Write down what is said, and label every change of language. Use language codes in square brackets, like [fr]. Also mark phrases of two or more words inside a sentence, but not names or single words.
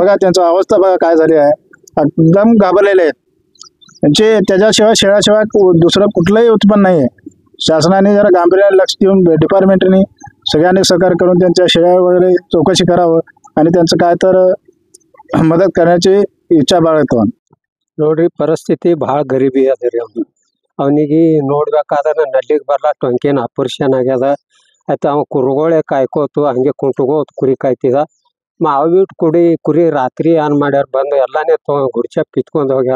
[mr] बघा त्यांची अवस्था बघा काय झाली आहे, एकदम घाबरलेले आहेत। त्याच्याशिवाय शेळ्याशिवाय दुसरं कुठलंही उत्पन्न नाही आहे। शासनाने जरा गांभीर्याने लक्ष देऊन डिपार्टमेंटने सगळ्यांनी सहकार्य करून त्यांच्या शेळ्या वगैरे चौकशी करावं आणि त्यांचं काय तर मदत करण्याची इच्छा बाळगतो। [kn] ನೋಡ್ರಿ ಪರಿಸ್ಥಿತಿ ಭಾಳ ಗರೀಬಿ ಅದರಿ ಅವನಿಗೆ ನೋಡ್ಬೇಕಾದ್ರೆ ನಲ್ಲಿಗೆ ಬರಲ್ಲ, ಟೊಂಕೇನ ಆಪರೇಷನ್ ಆಗ್ಯದ। ಆಯ್ತು, ಅವ ಕುರುಗೋಳೆ ಕಾಯ್ಕೋತು ಹಂಗೆ ಕುಂಟುಗೋತ್ ಕುರಿ ಕಾಯ್ತಿದ। ಕುರಿ ರಾತ್ರಿ ಏನ್ ಮಾಡ್ಯಾರ, ಬಂದು ಎಲ್ಲಾನೇ ಗುಡ್ಚಪ್ ಕಿತ್ಕೊಂಡು ಹೋಗ್ಯಾರ।